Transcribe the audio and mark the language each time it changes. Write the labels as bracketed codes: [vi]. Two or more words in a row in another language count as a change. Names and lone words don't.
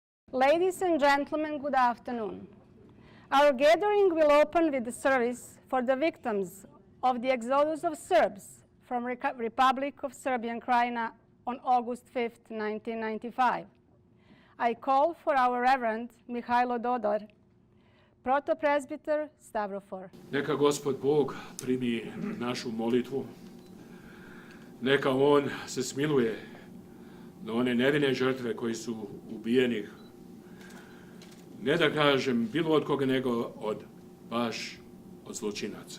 [en] Ladies and gentlemen, good afternoon. Our gathering will open with the service for the victims of the exodus of Serbs from Republike Srpske Krajine on August 5th, 1995. I call for our Reverend Mihajlo Dodor, protopresbyter Stavrofor. [sr] Neka Gospod Bog primi našu molitvu. Neka On se smiluje na one nevine žrtve koji su ubijeni, ne da kažem bilo od koga, nego baš od zločinaca.